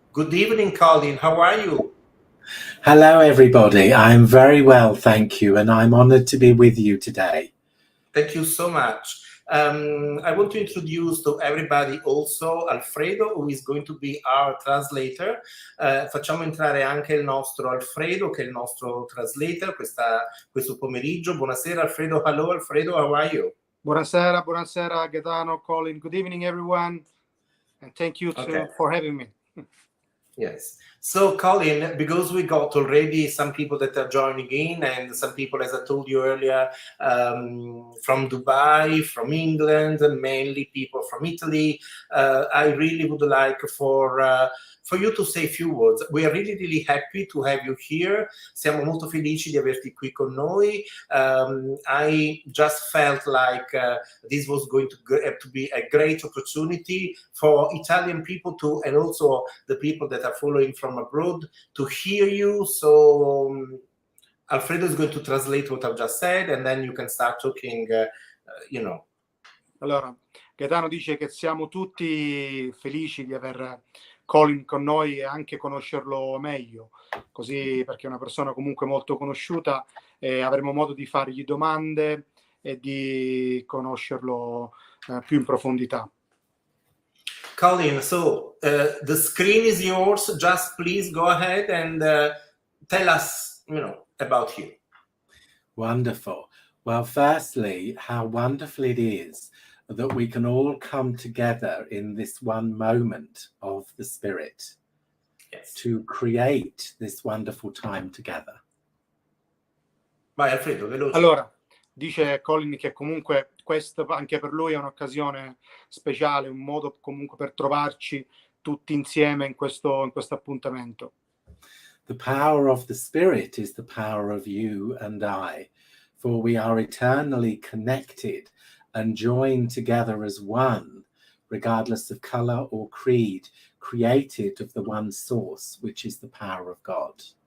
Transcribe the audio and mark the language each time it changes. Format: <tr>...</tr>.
<en>Good evening, Colin. How are you? Hello, everybody. I'm very well, thank you, and I'm honored to be with you today. Thank you so much. I want to introduce to everybody also Alfredo, who is going to be our translator.</en> <it>Facciamo entrare anche il nostro Alfredo, che è il nostro translator questo pomeriggio. Buonasera,</it> <en>Alfredo. Hello, Alfredo. How are you?</en> <it>Buonasera,</it> <en>Gaetano, Colin. Good evening, everyone. And thank you for having me. Yes. So, Colin, because we got already some people that are joining in and some people, as I told you earlier, from Dubai, from England, and mainly people from Italy, I really would like for you to say a few words. We are really, really happy to have you here.</en> <it>Siamo molto felici di averti qui con noi.</it> <en>I just felt like this was going to be a great opportunity for Italian people to, and also the people that are following from abroad, to hear you. So Alfredo is going to translate what I've just said, and then you can start talking,</en> <it>Allora, Gaetano dice che siamo tutti felici di aver Colin con noi e anche conoscerlo meglio, così, perché è una persona comunque molto conosciuta e avremo modo di fargli domande e di conoscerlo più in profondità.</it> <en>Colin, so the screen is yours. Just please go ahead and tell us, about you. Wonderful. Well, firstly, how wonderful it is that we can all come together in this one moment of the Spirit to create this wonderful time together.</en> <it>Vai, Alfredo, veloce. Allora, dice Colin che comunque questo anche per lui è un'occasione speciale, un modo comunque per trovarci tutti insieme in questo appuntamento.</it> <en>The power of the Spirit is the power of you and I, for we are eternally connected and joined together as one, regardless of color or creed, created of the one source, which is the power of God.</en>